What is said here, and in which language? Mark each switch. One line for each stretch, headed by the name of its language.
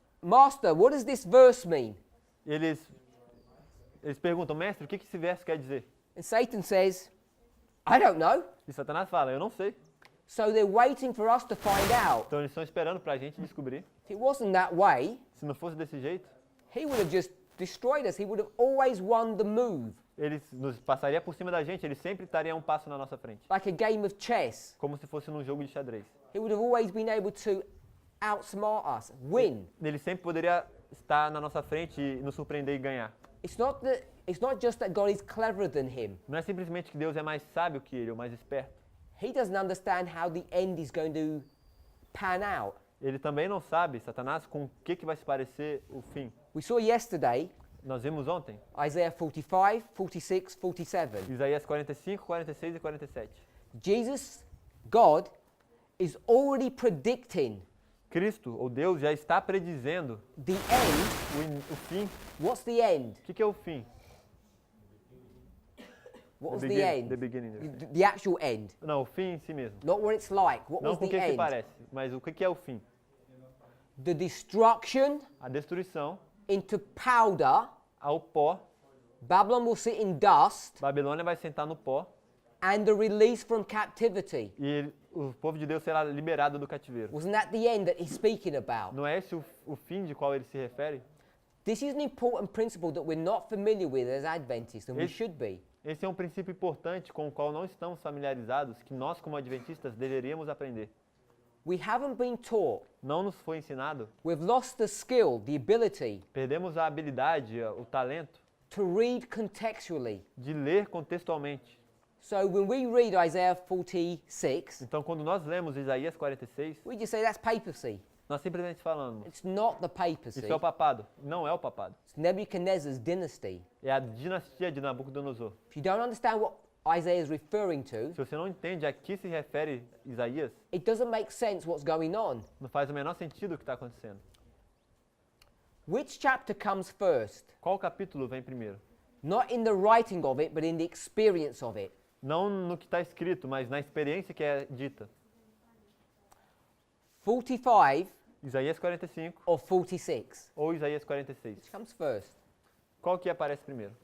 English: Master, what does this verse mean?
Portuguese: E eles perguntam, mestre, o que esse verso quer dizer?
English: And Satan says, I don't know.
Portuguese: E Satanás fala, eu não sei.
English: So they're waiting for us to find out.
Portuguese: Então eles estão esperando para a gente descobrir.
English: If it wasn't that way,
Portuguese: Se não fosse desse jeito,
English: he would have just destroyed us. He would have always won the move,
Portuguese: eles nos passaria por cima da gente, ele sempre estaria um passo na nossa frente,
English: like a game of chess.
Portuguese: como se fosse num jogo de xadrez.
English: He would have always been able to outsmart us, win.
Portuguese: Ele sempre poderia estar na nossa frente e nos surpreender e ganhar.
English: It's not just that God is cleverer than him.
Portuguese: Não é simplesmente que Deus é mais sábio que ele, ou mais esperto.
English: He doesn't understand how the end is going to pan out.
Portuguese: Ele também não sabe, Satanás, com o que vai se parecer o fim.
English: We saw yesterday
Portuguese: Nós vimos ontem,
English: Isaiah 45, 46, 47.
Portuguese: Isaías 45, 46 e 47.
English: Jesus, God, is already predicting
Portuguese: Cristo, ou Deus, já está predizendo
English: the end.
Portuguese: o fim.
English: What's the end?
Portuguese: O que é o fim?
English: What was The the begin- end? the beginning. The actual end.
Portuguese: Não, o fim em si mesmo.
English: Not what it's like. What
Portuguese: Não
English: was
Portuguese: com o
English: the
Portuguese: que
English: end?
Portuguese: parece, mas o que é o fim?
English: The destruction
Portuguese: A destruição
English: into powder.
Portuguese: ao pó.
English: Babylon will sit in dust.
Portuguese: Babilônia vai sentar no pó
English: And the release from captivity.
Portuguese: e o povo de Deus será liberado do cativeiro.
English: Wasn't that the end that he's speaking about?
Portuguese: Não é esse o fim de qual ele se refere?
English: This is an important principle that we're not familiar with as Adventists, and we
Portuguese: Esse-
English: should be.
Portuguese: Esse é um princípio importante com o qual não estamos familiarizados, que nós como adventistas deveríamos aprender.
English: We haven't been taught.
Portuguese: Não nos foi ensinado.
English: We've lost the skill, the ability
Portuguese: Perdemos a habilidade, o talento
English: to read contextually.
Portuguese: de ler contextualmente.
English: So when we read Isaiah 46,
Portuguese: Então, quando nós lemos Isaías 46,
English: we just say that's papacy.
Portuguese: nós simplesmente falamos,
English: It's not the papacy.
Portuguese: isso é o papado. Não é o papado.
English: It's Nebuchadnezzar's dynasty.
Portuguese: É a dinastia de Nabucodonosor.
English: If you don't understand what Isaiah is referring to,
Portuguese: Se você não entende a que se refere Isaías,
English: it doesn't make sense what's going on.
Portuguese: não faz o menor sentido o que está acontecendo.
English: Which chapter comes first?
Portuguese: Qual capítulo vem primeiro?
English: Not in the writing of it, but in the experience of it.
Portuguese: Não no que está escrito, mas na experiência que é dita.
English: 45
Portuguese: Isaías 45
English: or 46?
Portuguese: ou Isaías 46.
English: Which comes first?
Portuguese: Qual que aparece primeiro?